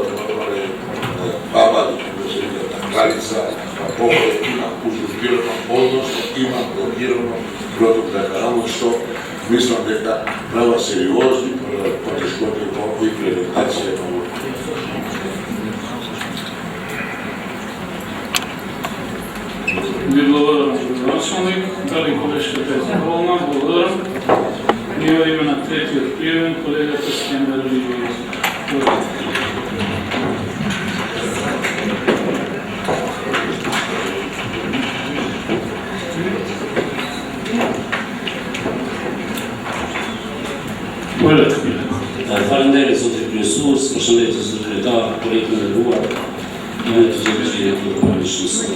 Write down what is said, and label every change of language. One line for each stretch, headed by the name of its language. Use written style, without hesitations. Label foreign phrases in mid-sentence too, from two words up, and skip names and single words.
Macedonian: баба, што се вика Такларица, Попове има узурпирано, односно има блокирано проток на каналот, што мислам дека права сериозни потешкоти во имплементација на овој. Ви благодарам, началник. Дали колешката е задоволна? Благодарам. И во име на третиот пријавен, колегата Скендер Ливојич.
Albanian: Faleminderit zotit kryesues, përshëndetje zotëtar, kolegë të nderuar, jam të zotëri të komisionit.